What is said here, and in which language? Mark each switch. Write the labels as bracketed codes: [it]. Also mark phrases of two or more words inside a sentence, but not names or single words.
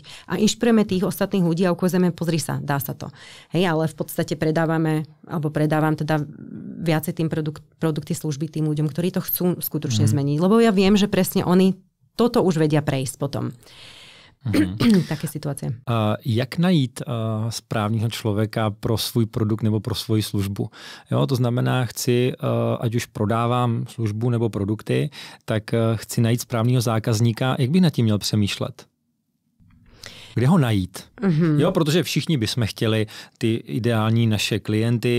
[sk] A inšpirujeme tých ostatných ľudí a ukazujeme, pozri sa, dá sa to. Hej, ale v podstate predávam teda viacej tým produkty, služby tým ľuďom, ktorí to chcú skutočne zmeniť. Lebo ja viem, že presne oni toto už vedia prejsť potom. Také situácie. [cs] Jak najít správného člověka pro svůj produkt nebo pro svoji službu? Jo, to znamená, ať už prodávám službu nebo produkty, tak chci najít správného zákazníka. Jak bych nad tím měl přemýšlet? kde ho najít. Jo, protože všichni bychom chtěli ty ideální naše klienty.